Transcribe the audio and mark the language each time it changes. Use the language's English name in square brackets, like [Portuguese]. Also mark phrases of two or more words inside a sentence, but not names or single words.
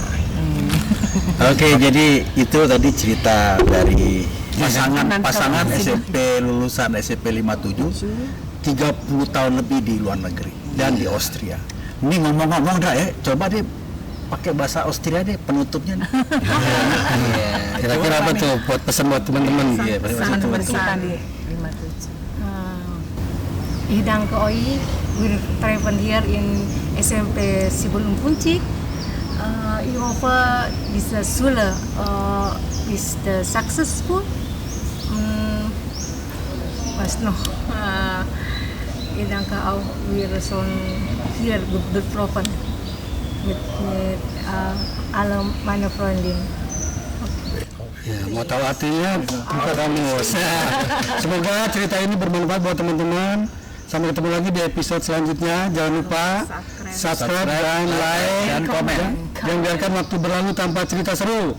[Indonesian] Oke, jadi itu tadi cerita dari pasangan SMP lulusan SMP 57 30 tahun lebih di luar negeri dan di Austria. Ini ngomong-ngomong dah ya, coba deh pakai bahasa Austria deh penutupnya. Kira-kira apa tuh buat pesan buat teman-teman? Iya, Sangat teman-teman. berkesan di 57. [German] Ich danke euch. Wir treffen hier in SMP Sibulung Puncik. ich hoffe, diese Schule ist successful. Was noch? Ich denke auch, wir sollen hier betroffen mit alle meine Freundinnen. [Indonesian] Ya, mau tahu artinya buka kamus. Semoga cerita ini bermanfaat buat teman-teman. Sampai ketemu lagi di episode selanjutnya. Jangan lupa subscribe dan like dan komen. Jangan biarkan waktu berlalu tanpa cerita seru.